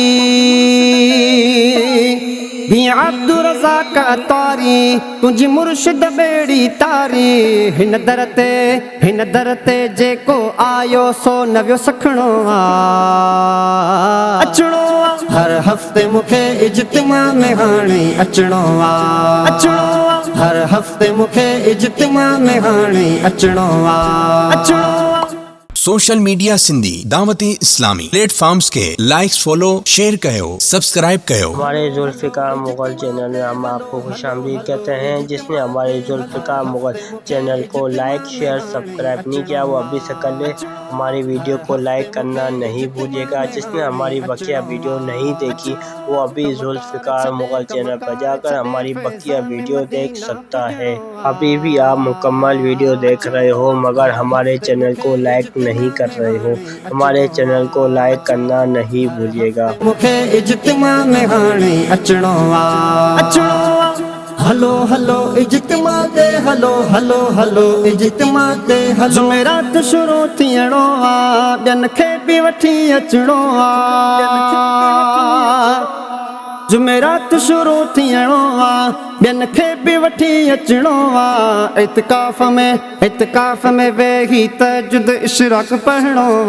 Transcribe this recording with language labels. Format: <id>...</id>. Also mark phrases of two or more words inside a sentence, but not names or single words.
<sd>अब्दुल रज़ाक अत्तारी तुंहिंजी मुर्शिद बेड़ी तारी हिन दर ते जेको आयो सो न वियो सखणो आहे अचणो हर हफ़्ते मूंखे इज्तिमा में हाणे अचणो आहे हर हफ़्ते मूंखे इज्तिमा में हाणे अचणो आहे</sd> <en>social media</en> <sd>सिंधी दावती इस्लामी प्लेटफॉर्म्स के</sd> <en>likes follow share</en> <sd>कयो सब्सक्राइब कयो।</sd> <ur>ہمارے ذوالفقار مغل چینل میں ہم آپ کو خوش آمدید کہتے ہیں. جس نے ہمارے ذوالفقار مغل چینل کو</ur> <en>like share subscribe</en> <ur>نہیں کیا وہ ابھی سے کر لے. ہماری ویڈیو کو لائک کرنا نہیں بھولیے گا۔ جس نے ہماری بقیہ ویڈیو نہیں دیکھی وہ ابھی ذوالفقار مغل چینل پر جا کر ہماری بقیہ ویڈیو دیکھ سکتا ہے. ابھی بھی آپ مکمل ویڈیو دیکھ رہے ہو مگر ہمارے چینل کو لائک نہیں کر رہے ہو. ہمارے چینل کو لائک کرنا نہیں بھولیے گا.</ur> <sd>मूंखे इज्तिमा में हाणे अचणो आहे हलो हलो इज्तिमा ते हलो हलो हलो इज्तिमा ते हलो जुमेरात शुरू थियणो आहे ॿियनि खे बि वठी अचणो आहे जुमेरात शुरू थियणो आहे ॿियनि खे बि वठी अचणो आहे इत्काफ़ में वेही तहज्जुद इशराक पढ़णो</sd>